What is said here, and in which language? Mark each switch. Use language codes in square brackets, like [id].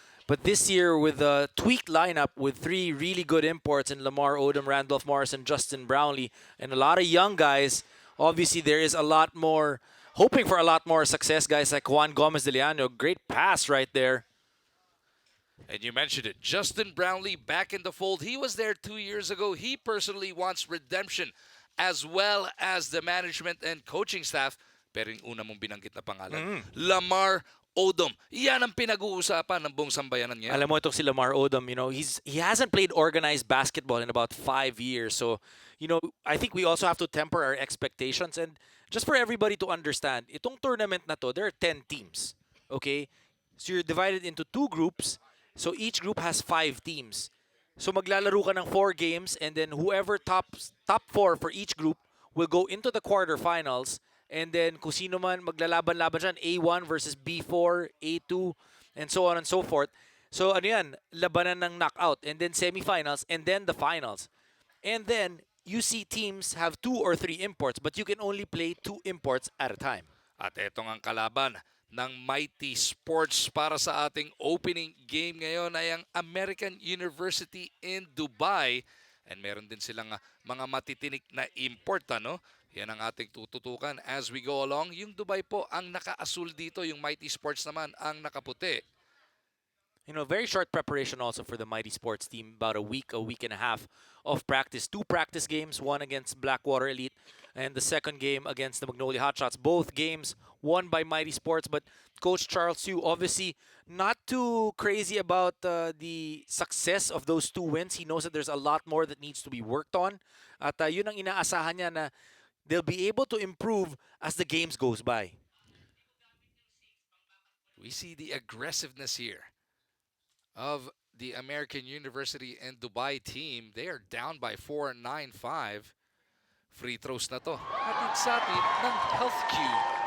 [en] But this year, with a tweaked lineup with 3 really good imports in Lamar Odom, Randolph Morris, and Justin Brownlee, and a lot of young guys, obviously there is a lot more, hoping for a lot more success. Guys like Juan Gomez de Leano, great pass right there. And you mentioned it, Justin Brownlee back in the fold. He was there 2 years ago. He personally wants redemption, as well as the management and coaching staff. [tl] Pero yung una mong binanggit na pangalan, Lamar Odom. Yan ang pinag-uusapan ng buong sambayanan niya. Alam mo itong si [en] Lamar Odom, he hasn't played organized basketball in about 5 years. So, I think we also have to temper our expectations. And just for everybody to understand, [tl] itong tournament na to, [en] there are 10 teams. Okay? So you're divided into 2 groups. So each group has 5 teams. So [tl] maglalaro ka ng [en] 4 games, and then whoever top 4 for each group will go into the quarterfinals. And then [tl] kung sino man maglalaban-laban dyan, [en] A1 versus B4, A2, and so on and so forth. So [tl] ano yan, labanan ng [en] knockout, and then semifinals, and then the finals. And then you see teams have 2 or 3 imports, but you can only play 2 imports at a time. [tl] At etong ang kalaban ng Mighty Sports para sa ating opening game ngayon ay ang American University in Dubai. And meron din silang mga matitinik na import, ano? Yan ang ating tututukan [en] as we go along. [tl] Yung Dubai po ang naka-asul dito, yung Mighty Sports naman ang nakaputi. [en] Very short preparation also for the Mighty Sports team. About a week and a half of practice. 2 practice games, one against Blackwater Elite and the second game against the Magnolia Hotshots. Both games won by Mighty Sports, but Coach Charles Hsu obviously not too crazy about the success of those 2 wins. He knows that there's a lot more that needs to be worked on. [tl] At yun ang inaasahan niya na [en] they'll be able to improve as the games goes by. We see the aggressiveness here of the American University and Dubai team. They are down by 4, 9-5. Free throws [tl] na to. Hatid sa atin ng Health Cube.